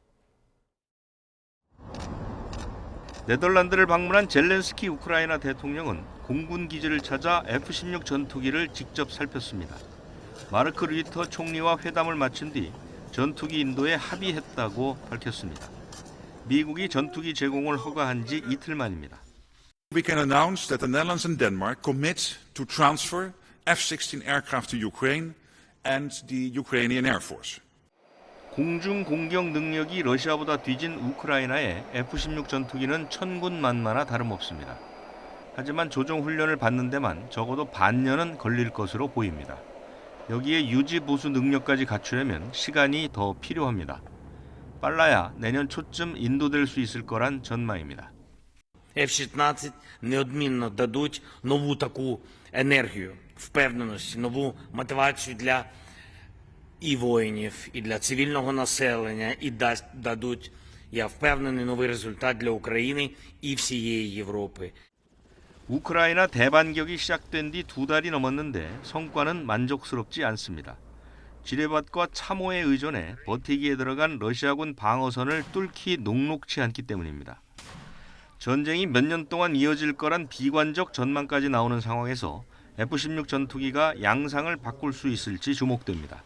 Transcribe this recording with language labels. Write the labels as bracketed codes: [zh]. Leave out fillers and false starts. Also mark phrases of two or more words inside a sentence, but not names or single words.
[ko] 네덜란드를 방문한 젤렌스키 우크라이나 대통령은 공군 기지를 찾아 F-16 전투기를 직접 살폈습니다. 마르크 르이터 총리와 회담을 마친 뒤 전투기 인도에 합의했다고 밝혔습니다. 미국이 전투기 제공을 허가한 지 이틀 만입니다. [en] We can announce that the Netherlands and Denmark commit to transfer F-16 aircraft to Ukraine and the Ukrainian Air Force. [ko] 공중 공격 능력이 러시아보다 뒤진 우크라이나에 F-16 전투기는 천군만마나 다름없습니다. 하지만 조종 훈련을 받는 데만 적어도 반년은 걸릴 것으로 보입니다. 여기에 유지 보수 능력까지 갖추려면 시간이 더 필요합니다. 빨라야 내년 초쯤 인도될 수 있을 거란 전망입니다. [uk] F-16 неодмінно дадуть нову таку енергію, впевненості, нову мотивацію для і воїнів, і для цивільного населення, і дадуть, я впевнений, новий результат для України і всієї Європи. [ko] 우크라이나 대반격이 시작된 뒤 2달이 넘었는데 성과는 만족스럽지 않습니다. 지뢰밭과 참호에 의존해 버티기에 들어간 러시아군 방어선을 뚫기 녹록치 않기 때문입니다. 전쟁이 몇 년 동안 이어질 거란 비관적 전망까지 나오는 상황에서 F-16 전투기가 양상을 바꿀 수 있을지 주목됩니다.